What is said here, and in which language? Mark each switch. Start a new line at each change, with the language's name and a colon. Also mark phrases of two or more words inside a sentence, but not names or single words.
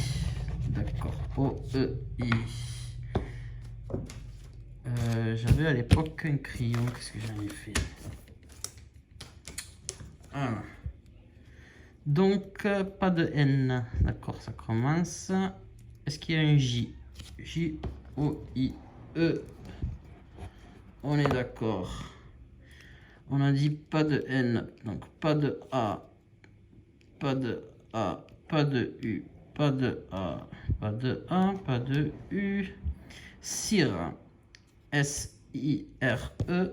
French: D'accord, OEI. J'avais à l'époque un crayon, qu'est-ce que j'en ai fait? Ah. Donc, pas de N. D'accord, ça commence. Est-ce qu'il y a un J? J-O-I-E. On est d'accord. On a dit pas de N, donc pas de A, pas de A, pas de U, pas de A, pas de A, pas de U. Sire, S-I-R-E.